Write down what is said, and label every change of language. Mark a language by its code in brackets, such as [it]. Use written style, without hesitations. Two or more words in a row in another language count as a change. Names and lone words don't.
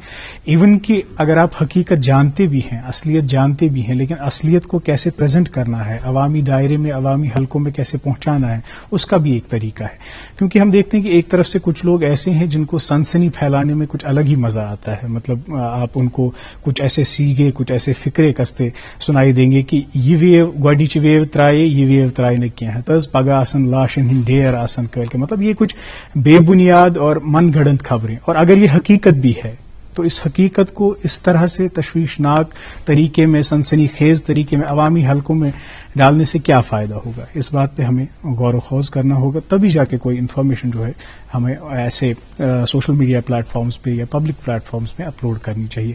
[ur] ایون کہ اگر آپ حقیقت جانتے بھی ہیں، اصلیت جانتے بھی ہیں، لیکن اصلیت کو کیسے پریزنٹ کرنا ہے، عوامی دائرے میں، عوامی حلقوں میں کیسے پہنچانا ہے، اس کا بھی ایک طریقہ ہے۔ کیونکہ ہم دیکھتے ہیں کہ ایک طرف سے کچھ لوگ ایسے ہیں جن کو سنسنی پھیلانے میں کچھ الگ ہی مزہ آتا ہے، مطلب آپ ان کو کچھ ایسے سیگے، کچھ ایسے فکرے کستے سنائی دیں گے کہ [ks] یہ ویو گوڈنچ ویو ترائے، یہ ویو ترائے [ur] نے کیا ہے [ks] تز پگہ آسن لاشن ہند ڈیر آسن [ur] کر کے، مطلب یہ کچھ بے بنیاد اور من گھڑنت خبریں۔ اور اگر یہ حقیقت بھی ہے تو اس حقیقت کو اس طرح سے تشویشناک طریقے میں، سنسنی خیز طریقے میں عوامی حلقوں میں ڈالنے سے کیا فائدہ ہوگا، اس بات پہ ہمیں غور و خوض کرنا ہوگا، تبھی جا کے کوئی انفارمیشن جو ہے ہمیں ایسے [en] social media platforms [ur] پہ یا [en] public platforms [ur] پہ اپلوڈ کرنی چاہیے۔